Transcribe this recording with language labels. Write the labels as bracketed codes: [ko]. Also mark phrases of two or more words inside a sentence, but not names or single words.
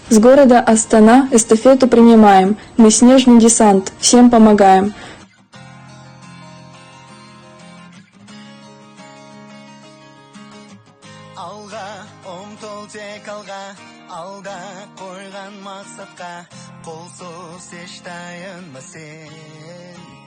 [ru] С города Астана эстафету принимаем. Мы снежный десант, всем помогаем. [kk] Алға, ұмтыл тек алға, алда қойған мақсатқа, қолсыз еш таянма сен.